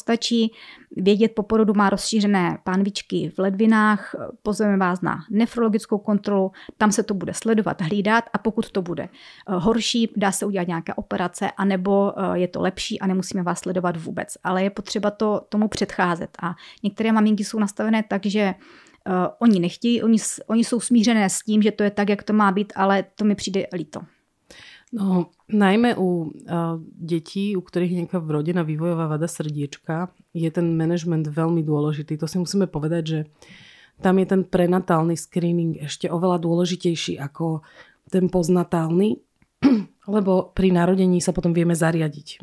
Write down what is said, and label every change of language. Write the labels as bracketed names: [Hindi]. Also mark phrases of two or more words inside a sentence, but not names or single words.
[Czech] Stačí vědět, po porodu má rozšířené pánvičky v ledvinách, pozveme vás na nefrologickou kontrolu, tam se to bude sledovat, hlídat a pokud to bude horší, dá se udělat nějaké operace anebo je to lepší a nemusíme vás sledovat vůbec. Ale je potřeba tomu předcházet a některé maminky jsou nastavené tak, že oni nechtějí, oni jsou smířené s tím, že to je tak, jak to má být, ale to mi přijde líto. [Slovak] No, najmä u detí, u ktorých je nejaká vrodená vývojová vada srdiečka, je ten manažment veľmi dôležitý. To si musíme povedať, že tam je ten prenatálny screening ešte oveľa dôležitejší ako ten postnatálny, lebo pri narodení sa potom vieme zariadiť.